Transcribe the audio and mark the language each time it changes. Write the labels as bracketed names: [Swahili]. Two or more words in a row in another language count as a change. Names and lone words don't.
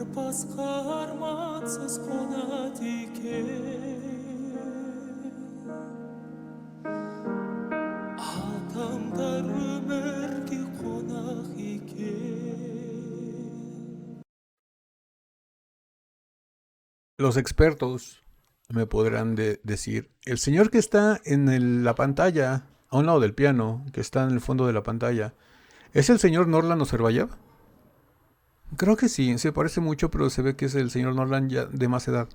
[Kazakh] басқа армансыз қонады екен адамдар өмірге қонақ екен. [Spanish] Los expertos me podrán decir, el señor que está en la pantalla, a un lado del piano, que está en el fondo de la pantalla, ¿es el señor Norland Oservayev? Creo que sí, se parece mucho, pero se ve que es el señor Norland ya de más edad.